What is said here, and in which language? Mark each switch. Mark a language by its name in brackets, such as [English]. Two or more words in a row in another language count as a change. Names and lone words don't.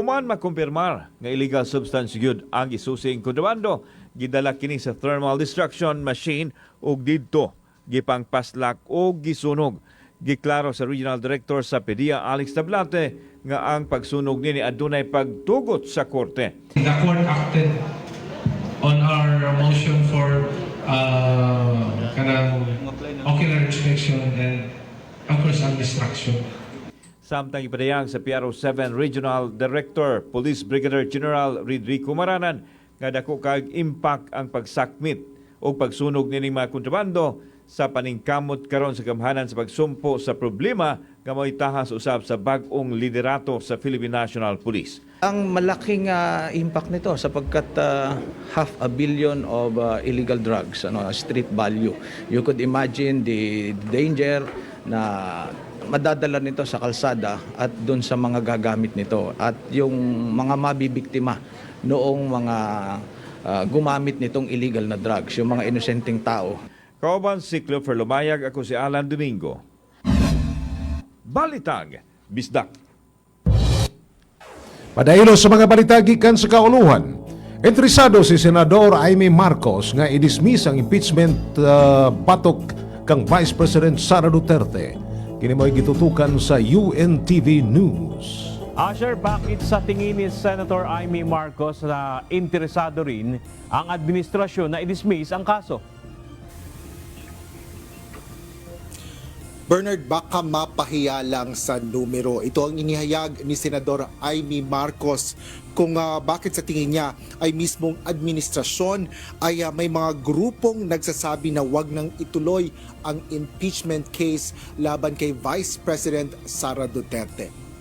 [Cebuano] Human makumpirmar nga [English] illegal substance [Cebuano] gyud ang gisusing kontrabando, gidala kini sa [English] thermal destruction machine [Cebuano] ug didto gipangpaslak o gisunog. Giklaro sa Regional Director sa PDEA Alex Tablate nga ang pagsunog nini adunay pagtugot sa korte. [English] The court acted on our motion for ocular inspection and of course [Cebuano] ang destruction. Samtang ipadayang sa PRO 7 Regional Director Police Brigadier General Rodrigo Maranan nga dako kag impact ang pagsakmit o pagsunog nining mga kontrabando sa paningkamot karon sa gamhanan sa pagsumpo sa problema nga mo'y tahas usab sa bag-ong liderato sa Philippine National Police. [Filipino] Ang malaking impact nito sapagkat $500 [English] million of illegal drugs, street value. You could imagine the danger [Filipino] na madadala nito sa kalsada at doon sa mga gagamit nito at yung mga mabibiktima noong mga gumamit nitong illegal na drugs, yung mga inosenteng tao. [Cebuano] Kauban si Clover Lumayag, ako si Alan Domingo. Balitag, Bisdak. Padaylo sa mga balita gikan sa kauluhan. Interesado si Senador Aimee Marcos nga i-dismiss ang impeachment batok kang Vice President Sara Duterte. Kini mo'y gitutukan sa UNTV News. [Filipino] Asher, bakit sa tingin ni Senator Aimee Marcos na interesado rin ang administrasyon na i-dismiss ang kaso? Bernard, baka mapahiya lang sa numero. Ito ang inihayag ni Senador Aimee Marcos kung bakit sa tingin niya ay mismong administrasyon ay may mga grupong nagsasabi na wag nang ituloy ang impeachment case laban kay Vice President Sara Duterte.